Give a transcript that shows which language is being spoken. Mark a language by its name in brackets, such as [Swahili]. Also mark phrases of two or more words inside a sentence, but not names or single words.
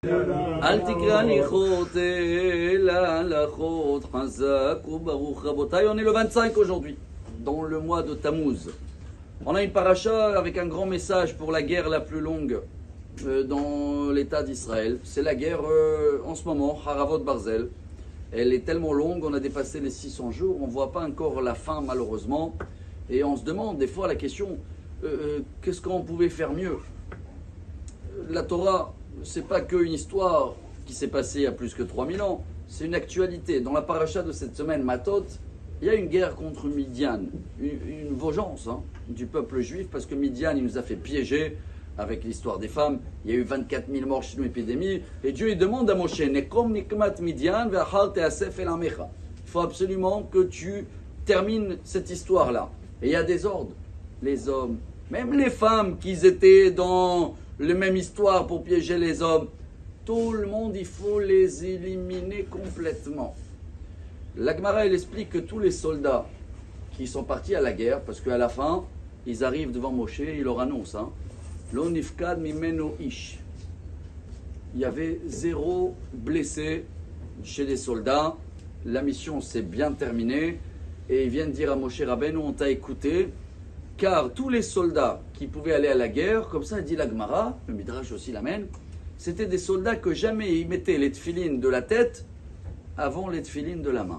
[Hebrew] אל תקרא ניחות אלא הלכות חזק וברוך רבותיי. [French] On est le 25 aujourd'hui, dans le mois de Tammuz. On a une paracha avec un grand message pour la guerre la plus longue dans l'état d'Israël. C'est la guerre en ce moment, Haravot Barzel. Elle est tellement longue, on a dépassé les 600 jours, on ne voit pas encore la fin malheureusement. Et on se demande des fois la question, qu'est-ce qu'on pouvait faire mieux? La Torah, c'est pas qu'une histoire qui s'est passée il y a plus que 3000 ans, c'est une actualité. Dans la paracha de cette semaine, Matot, il y a une guerre contre Midian, une vengeance du peuple juif, parce que Midian, il nous a fait piéger avec l'histoire des femmes. Il y a eu 24 000 morts chez nous, épidémie, et Dieu il demande à Moshe, [Hebrew] נקום נקמת מדין ואחר תאסף אל עמך. [French] Il faut absolument que tu termines cette histoire-là. Et il y a des ordres. Les hommes, même les femmes qui étaient dans la même histoire pour piéger les hommes, tout le monde, il faut les éliminer complètement. La Gemara, elle explique que tous les soldats qui sont partis à la guerre, parce qu'à la fin, ils arrivent devant Moshe, ils leur annoncent, [Hebrew] לא נפקד ממנו איש. [French] Il y avait 0 blessé chez les soldats, la mission s'est bien terminée, et ils viennent dire à Moshe Rabbeinu, on t'a écouté, car tous les soldats qui pouvaient aller à la guerre, comme ça dit la Gemara, le Midrash aussi l'amène, c'était des soldats que jamais ils mettaient les tefilines de la tête avant les tefilines de la main.